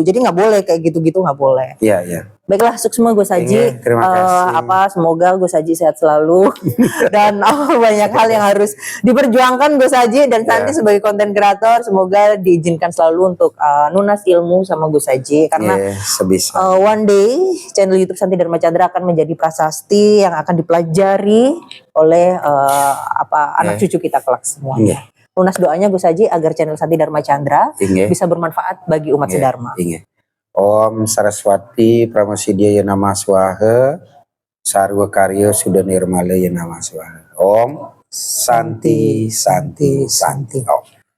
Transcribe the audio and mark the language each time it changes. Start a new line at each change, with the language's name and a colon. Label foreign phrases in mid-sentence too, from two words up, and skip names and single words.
Indonesian: Jadi nggak boleh kayak gitu-gitu, nggak boleh. Iya, iya. Baiklah, sukses Gus Haji. Terima kasih. Semoga Gus Haji sehat selalu dan banyak hal yang harus diperjuangkan Gus Haji dan Santi sebagai konten kreator. Semoga diizinkan selalu untuk nunas ilmu sama Gus Haji, karena
English: one day
Indonesian: channel YouTube Santi Dharma Chandra akan menjadi prasasti yang akan dipelajari oleh anak cucu kita kelak semuanya. Lunas doanya Gus Haji agar channel Santi Dharma Chandra bisa bermanfaat bagi umat sedharma.
Sanskrit: Om Saraswati Pramosidya Nama Swaha Sarwa Karyo Sudah Nirmala Nama Swaha. Om Santi Santi Santi. Om.